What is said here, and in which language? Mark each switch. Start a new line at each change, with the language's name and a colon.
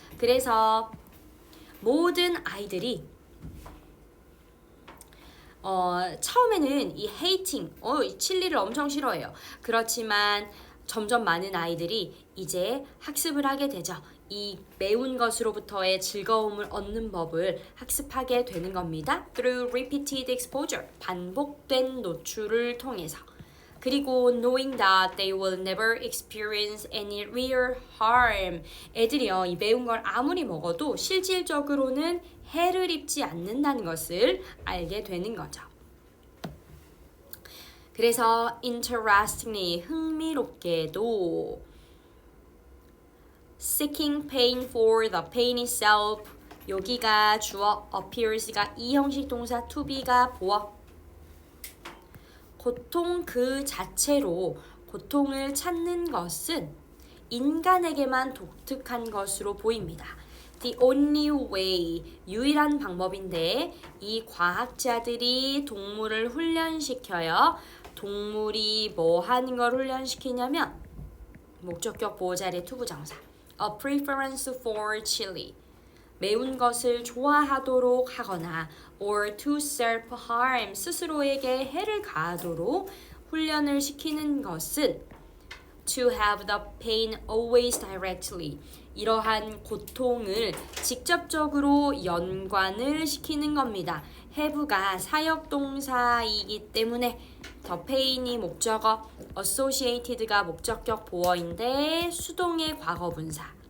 Korean: 그래서 모든 아이들이 처음에는 이
English: hating,
Korean: 칠리를 엄청 싫어해요. 그렇지만 점점 많은 아이들이 이제 학습을 하게 되죠. 이 매운 것으로부터의 즐거움을 얻는 법을 학습하게 되는 겁니다.
English: Through repeated exposure,
Korean: 반복된 노출을 통해서.
English: 그리고 knowing that they will never experience any real harm.
Korean: 애들이요, 이 매운 걸 아무리 먹어도 실질적으로는 해를 입지 않는다는 것을 알게 되는 거죠.
English: 그래서 interestingly,
Korean: 흥미롭게도
English: seeking pain for the pain itself,
Korean: 여기가 주어,
English: appears가
Korean: 이 형식 동사
English: to be가 보어.
Korean: 고통 그 자체로 고통을 찾는 것은 인간에게만 독특한 것으로 보입니다.
English: The only way,
Korean: 유일한 방법인데 이 과학자들이 동물을 훈련시켜요. 동물이 뭐 하는 걸 훈련시키냐면 목적격 보호자의 투부정사
English: A preference for chili,
Korean: 매운 것을 좋아하도록 하거나
English: or to self-harm,
Korean: 스스로에게 해를 가하도록 훈련을 시키는 것은
English: to have the pain always directly.
Korean: 이러한 고통을 직접적으로 연관을 시키는 겁니다. have가 사역동사이기 때문에 the pain이 목적어, associated가 목적격 보어인데 수동의 과거분사.